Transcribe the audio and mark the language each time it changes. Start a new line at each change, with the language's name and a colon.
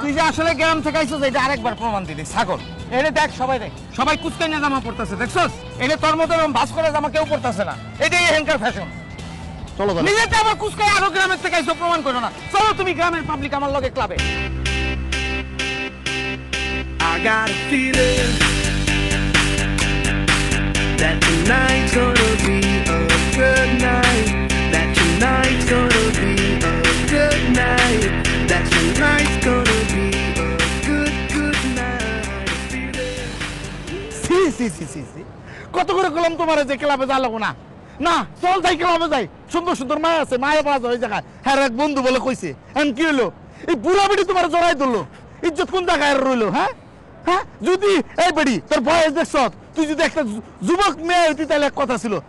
Bangla: তুই যে আসলে গ্রাম থেকে আইছস এটা আরেকবার প্রমাণ দিলি, ছাগল। এটা দেখ, সবাই দেখ, সবাই কুচকাইনা জামা পড়তেছে, দেখছস? এটা তোর মতো ভাস করে জামা কেউ পড়তেছে না, এটাই এখানকার ফ্যাশন। চলো নিজেতে আবার কুচকাই আরো গ্রামের থেকে আইছো, প্রমাণ করো না। চলো তুমি গ্রামের পাবলিক আমার লগে ক্লাবে।
English: I got a feeling that tonight's gonna be a good night. That tonight's gonna be a good night. That tonight's gonna be a good night.
Bangla: C C C C C কত করে কলম তোমার যে ক্লাবে যা লাগো না না, চল যাই ক্লাবে যাই, সুন্দর সুন্দর মায়া আছে, মায়া পাওয়া যায় ওই জায়গায়। হ্যাঁ এক বন্ধু বলে কইছে, এখন কি হলো? এই বুড়া বেটি তোমার জড়াই ধরলো, ইজ্জত কোন জায়গায় রইলো? হ্যাঁ হ্যাঁ, যদি এই বেটি তোর বয়স দেখছ, তুই যদি একটা যুবক মেয়ে হইতি তাহলে এক কথা ছিল।